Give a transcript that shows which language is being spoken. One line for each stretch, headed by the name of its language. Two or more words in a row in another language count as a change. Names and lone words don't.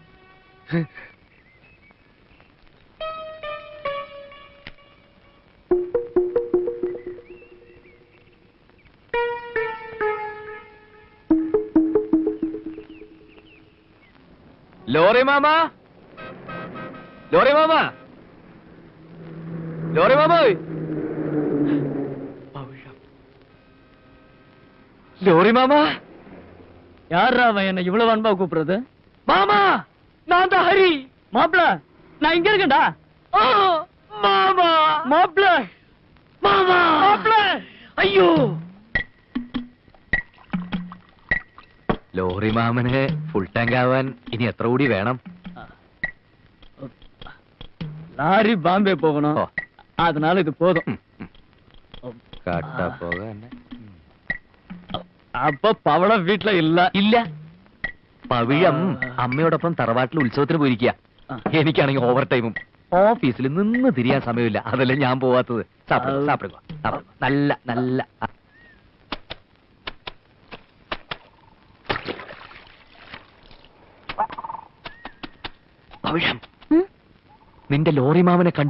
Malayalam: ലോറി മാമ, ലോറി മാമ, ലോറി മാമ, ലോറി மாமா,
Tamil: யாரா அவன் என்ன இவ்வளவு அன்பா கூப்பிடுறது? மாமா நான் தான் ஹரி. மாப்பிள, நான் இங்க இருக்கேன்டா. மாமா, மாப்பிள, மாமா, மாப்பிள,
Malayalam: അയ്യോ. ലോറി മാമന് ഫുൾ ടാങ്ക് ആവാൻ ഇനി എത്ര കൂടി വേണം?
Tamil: லாரி பாம்பே போகணும், ஓ. அதனால இது போதும்.
Malayalam: കാട്ട പോകാൻ
Tamil: அப்ப பவளம் வீட்டுல இல்ல.
Malayalam: ഇല്ല. പവിഴം അമ്മയോടൊപ്പം തറവാട്ടിൽ ഉത്സവത്തിന് പോയിരിക്കുക. എനിക്കാണെങ്കിൽ ഓവർ ടൈമും ഓഫീസിൽ നിന്ന് തിരിയാൻ സമയമില്ല. അതല്ലേ ഞാൻ പോവാത്തത്. സാപ്പിടുക നല്ല നല്ല. പവിഴം, നിന്റെ ലോറി മാമനെ കണ്ടു.